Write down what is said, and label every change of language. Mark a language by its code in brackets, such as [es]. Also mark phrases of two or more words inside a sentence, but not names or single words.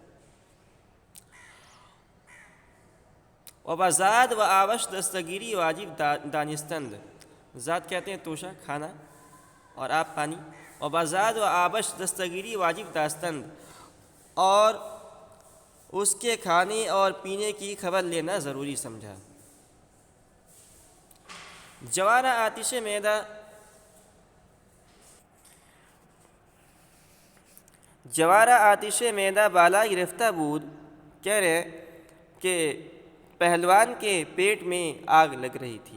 [fa] و بزاد و آوش دستگیری واجب دانستند، [ur] زاد کہتے ہیں توشہ کھانا اور آب پانی. [fa] و بزاد و آبش دستگیری واجب داستند، [ur] اور اس کے کھانے اور پینے کی خبر لینا ضروری سمجھا. [fa] جوانہ آتش معدہ، جوارہ آتش معدہ بالا گرفتہ بود، [ur] کہہ رہے کہ پہلوان کے پیٹ میں آگ لگ رہی تھی.